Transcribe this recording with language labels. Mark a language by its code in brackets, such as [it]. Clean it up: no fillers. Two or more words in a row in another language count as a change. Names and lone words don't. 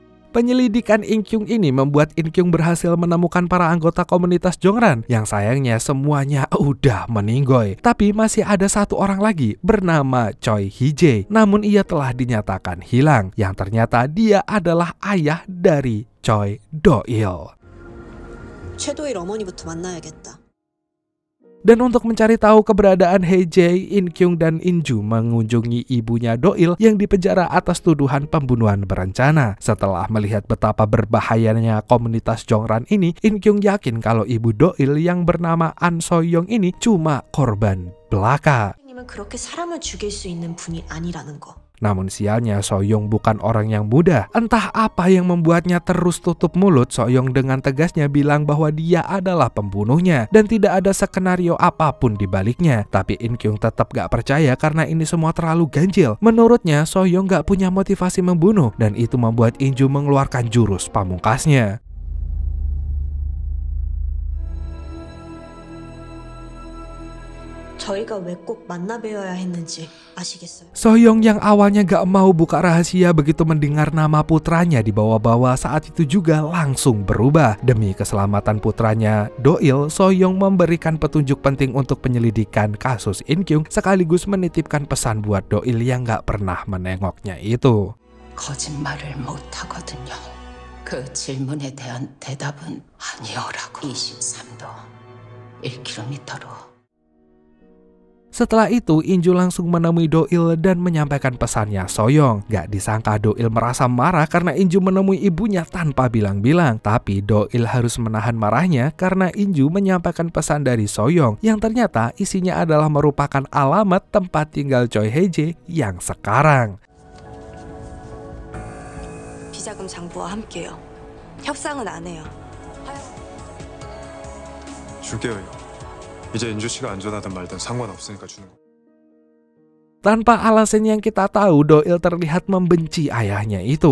[id] Penyelidikan In-kyung ini membuat In-kyung berhasil menemukan para anggota komunitas Jongran yang sayangnya semuanya udah meninggoy. Tapi masih ada satu orang lagi bernama Choi Hee-jae. Namun ia telah dinyatakan hilang, yang ternyata dia adalah ayah dari Choi Do-il. [ko] 최도일 어머니부터 만나야겠다. [id] Dan untuk mencari tahu keberadaan Hee-jae, In-kyung dan In-ju mengunjungi ibunya Do-il yang dipenjara atas tuduhan pembunuhan berencana. Setelah melihat betapa berbahayanya komunitas Jongran ini, In-kyung yakin kalau ibu Do-il yang bernama An So-young ini cuma korban belaka. [ko] 선생님은 그렇게 사람을 죽일 수 있는 분이 아니라는 거. [id] Namun sialnya So-young bukan orang yang mudah. Entah apa yang membuatnya terus tutup mulut, So-young dengan tegasnya bilang bahwa dia adalah pembunuhnya dan tidak ada skenario apapun di baliknya. Tapi In-kyung tetap gak percaya karena ini semua terlalu ganjil. Menurutnya So-young gak punya motivasi membunuh dan itu membuat In-ju mengeluarkan jurus pamungkasnya. [ko] 저희가 왜 꼭 만나 뵈어야 했는지 아시겠어요? [id] So-young yang awalnya gak mau buka rahasia begitu mendengar nama putranya dibawa-bawa saat itu juga langsung berubah. Demi keselamatan putranya Do-il, So-young memberikan petunjuk penting untuk penyelidikan kasus In-kyung sekaligus menitipkan pesan buat Do-il yang gak pernah menengoknya itu. [ko] 거짓말을 못하거든요. 그 질문에 대한 대답은 아니오라고. 23도 1km로. [id] Setelah itu, In-ju langsung menemui Do-il dan menyampaikan pesannya So-young. Gak disangka Do-il merasa marah karena In-ju menemui ibunya tanpa bilang-bilang. Tapi Do-il harus menahan marahnya karena In-ju menyampaikan pesan dari So-young yang ternyata isinya adalah merupakan alamat tempat tinggal Choi Hee-jae yang sekarang. [ko] 비자금 장부와 함께요. 협상은 안 해요. 줄게요. 이제 인주 씨가 안전하든 말든 상관없으니까 주는 거. [id] Tanpa alasan yang kita tahu, Do-il terlihat membenci ayahnya itu.